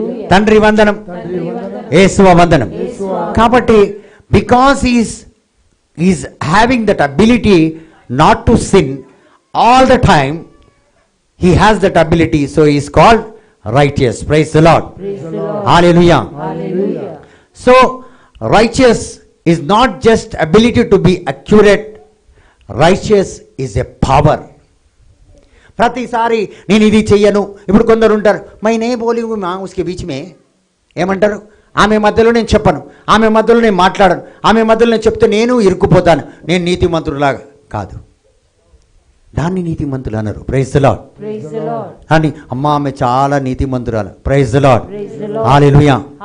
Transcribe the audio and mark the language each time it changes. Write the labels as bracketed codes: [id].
[te] తండ్రి వందనం, యేసువ వందనం. కాబట్టి [en] Because is having that ability not to sin all the time, he has that ability, so is called righteous. Praise the Lord. Hallelujah. So righteous is not just ability to be accurate, righteous is a power. [te] ప్రతిసారి నేను ఇది చెయ్యను. ఇప్పుడు కొందరు ఉంటారు, [hi] my నే బోలి మా ఉస్కే beach మే [te] ఏమంటారు, ఆమె మధ్యలో నేను చెప్పను, ఆమె మధ్యలో నేను మాట్లాడను, ఆమె మధ్యలో నేను చెప్తే నేను ఇరుక్కుపోతాను, నేను నీతిమంతుడిలాగా కాదు. దాన్ని నీతిమంతులు అన్నారు. [en] Praise the Lord. [te] అని అమ్మ ఆమె చాలా నీతిమంతురాలు. Praise the lord. హల్లెలూయా.